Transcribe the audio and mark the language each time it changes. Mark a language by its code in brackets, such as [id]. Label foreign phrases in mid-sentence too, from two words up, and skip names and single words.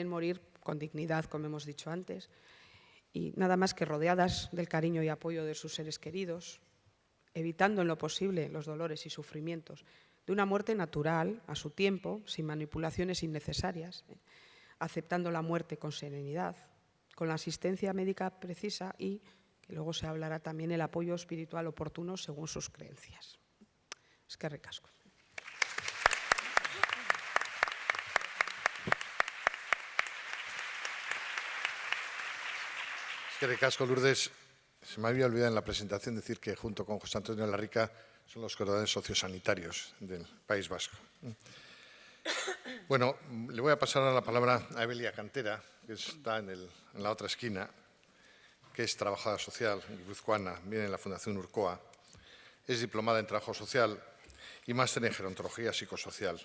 [es] morir con dignidad, como hemos dicho antes, y nada más que rodeadas del cariño y apoyo de sus seres queridos, evitando en lo posible los dolores y sufrimientos de una muerte natural, a su tiempo, sin manipulaciones innecesarias, aceptando la muerte con serenidad, con la asistencia médica precisa y, que luego se hablará también, el apoyo espiritual oportuno según sus creencias. [eu] Eskerrik asko. Eskerrik asko, Lourdes. [es] Se me había olvidado en la presentación decir que junto con José Antonio Larrica son los coordinadores sociosanitarios del País Vasco. Bueno, le voy a pasar ahora la palabra a Evelia Cantera, que está en la otra esquina, que es trabajadora social guipuzcoana, viene en la Fundación Urcoa, es diplomada en Trabajo Social y máster en Gerontología Psicosocial.